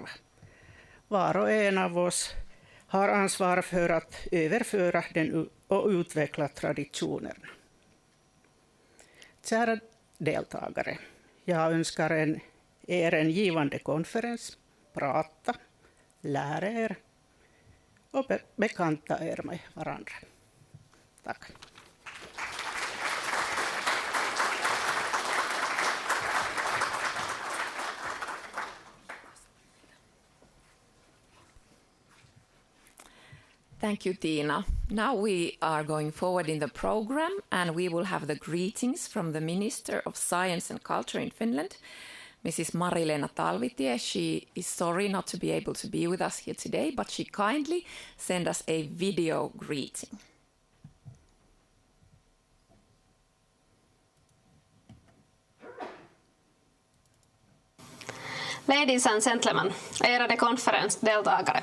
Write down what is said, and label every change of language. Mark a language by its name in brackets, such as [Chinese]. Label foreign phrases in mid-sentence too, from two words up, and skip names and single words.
[Swedish] Var och en av oss har ansvar för att överföra den och utveckla traditionerna. Kära deltagare, jag önskar er en givande konferens, prata, lära er och bekanta er med varandra. Tack. [English] Thank you, Tiina. Now we are going forward in the program, and we will have the greetings from the Minister of Science and Culture in Finland, Mrs. Mari-Leena Talvitie. She is sorry not to be able to be with us here today, but she kindly sent us a video greeting. Ladies and gentlemen, [Swedish] ärade konferensdeltagare.